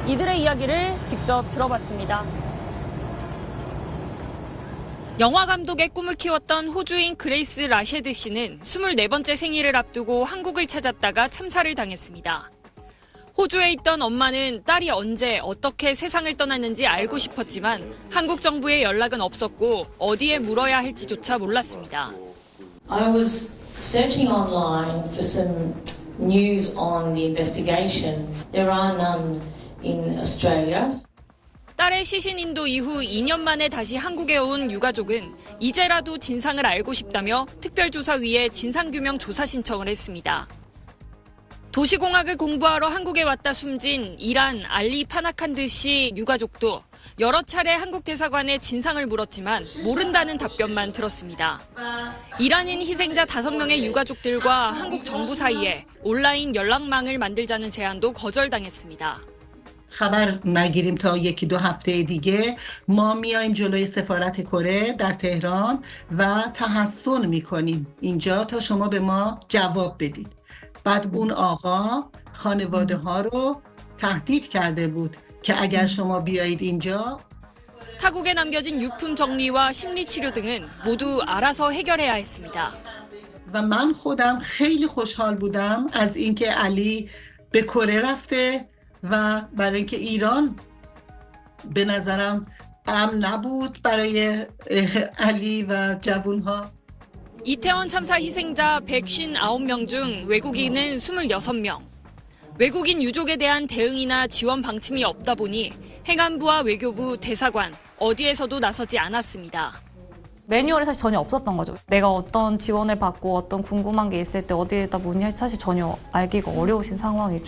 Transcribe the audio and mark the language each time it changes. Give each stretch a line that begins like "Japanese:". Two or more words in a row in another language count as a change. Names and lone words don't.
Korean: 이들의 이야기를 직접 들어봤습니다. 영화 감독의 꿈을 키웠던 호주인 그레이스 라셰드 씨는 24번째 생일을 앞두고 한국을 찾았다가 참사를 당했습니다. 호주에 있던 엄마는 딸이 언제 어떻게 세상을 떠났는지 알고 싶었지만 한국 정부의 연락은 없었고 어디에 물어야 할지조차 몰랐습니다.
English: I was searching online for some news on the investigation. There are none in Australia.
Korean: 딸의 시신 인도 이후 2년 만에 다시 한국에 온 유가족은 이제라도 진상을 알고 싶다며 특별조사위에 진상규명 조사 신청을 했습니다. 도시공학을 공부하러 한국에 왔다 숨진 이란 알리 파나칸드 씨 유가족도 여러 차례 한국 대사관에 진상을 물었지만 모른다는 답변만 들었습니다. 이란인 희생자 5명의 유가족들과 한국 정부 사이에 온라인 연락망을 만들자는 제안도 거절당했습니다.
Persian: خبر نگیریم تا یکی دو هفته دیگه ما میایم جلوی سفارت کره در تهران و تحصل میکنیم اینجا تا شما به ما جواب بدید. بعد اون آقا خانواده ها رو تهدید کرده بود که اگر شما بیایید اینجا
Korean: 타국에 남겨진 유품 정리와 심리치료 등은 모두 알아서 해결해야 했습니다.
Persian: و من خودم خیلی خوشحال بودم از اینکه علی به کره رفته و برای اینکه ایران به نظرم امن نبود برای علی و جوانها.
Korean: 이태원 참사 희생자 159명 중 외국인은 26명. 외국인 유족에 대한 대응이나 지원 방침이 없다 보니 행안부와 외교부, 대사관 어디에서도 나서지 않았습니다. 매뉴얼이 사실 전혀 없었던 거죠. 내가 어떤 지원을 받고 어떤 궁금한 게 있을 때 어디에다 문의할지 사실 전혀 알기가 어려우신 상황이죠.